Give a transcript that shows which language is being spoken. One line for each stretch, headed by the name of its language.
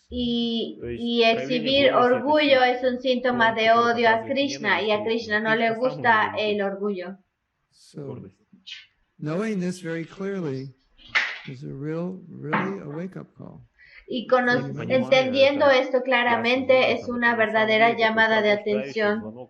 Spanish: Y exhibir orgullo es un síntoma de odio a Krishna, y a Krishna no le gusta el orgullo.
English: So, knowing this very clearly is really a wake-up call.
Spanish: Y entendiendo esto claramente es una verdadera llamada de atención.